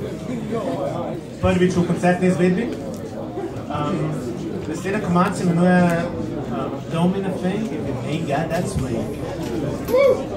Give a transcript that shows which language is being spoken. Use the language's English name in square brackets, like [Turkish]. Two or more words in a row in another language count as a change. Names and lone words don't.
[Slovenian] Prvič v koncertni izvedbi. Naslednja komad se imenuje Don't Mean a Thing If It Ain't Got That Swing.